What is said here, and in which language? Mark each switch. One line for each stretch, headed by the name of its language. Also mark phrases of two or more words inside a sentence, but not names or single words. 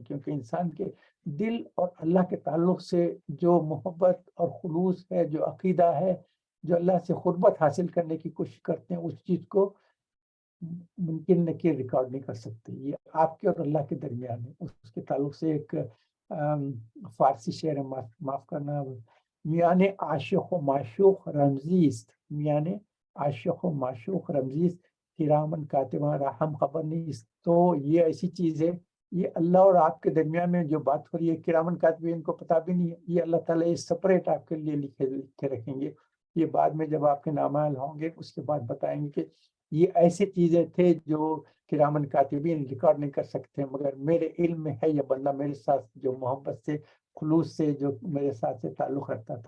Urdu: کیونکہ انسان کے دل اور اللہ کے تعلق سے جو محبت اور خلوص ہے، جو عقیدہ ہے، جو اللہ سے قربت حاصل کرنے کی کوشش کرتے ہیں، اس چیز کو ممکن ہے کہ ریکارڈ نہیں کر سکتے. یہ آپ کے اور اللہ کے درمیان ہے. اس کے تعلق سے ایک فارسی شعر ہے، معاف کرنا،
Persian: میان عاشق و معشوق رمزیست، میان عاشق و معشوق رمزیست کرامن کاتبان رحم خبر نیست.
Urdu: تو یہ ایسی چیز ہے، یہ اللہ اور آپ کے درمیان میں جو بات ہو رہی ہے، کرامن کاتبین کو پتہ بھی نہیں ہے. یہ اللہ تعالیٰ یہ سپریٹ آپ کے لیے لکھے رکھیں گے. یہ بعد میں جب آپ کے نامہ ہوں گے اس کے بعد بتائیں گے کہ یہ ایسے چیزیں تھے جو کرامن کاتبین ریکارڈ نہیں کر سکتے، مگر میرے علم میں ہے یہ بندہ میرے ساتھ جو محبت سے، خلوص سے جو میرے ساتھ سے تعلق رکھتا تھا.